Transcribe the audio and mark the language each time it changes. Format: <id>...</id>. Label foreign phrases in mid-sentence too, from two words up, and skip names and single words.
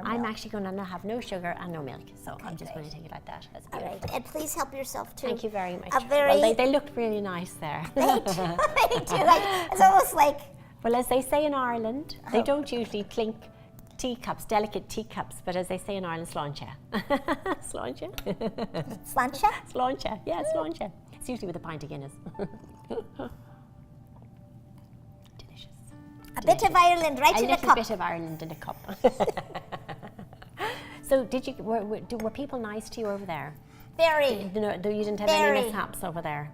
<en>I'm actually going to have no sugar and no milk, so I'm just great. going to take it like that. That's All beautiful. right, and please help yourself too. Thank you very much. Well, they look really nice there. They do. It's almost like. Well, as they say in Ireland, they don't usually clink teacups, delicate teacups, but as they say in Ireland, sláinte. Sláinte? Sláinte? Sláinte, yeah, sláinte. It's usually with a pint of Guinness. Delicious. A bit of Ireland right in a cup. A little bit of Ireland in a cup. So were people nice to you over there? Very. You didn't have Very. any mishaps over there?</en>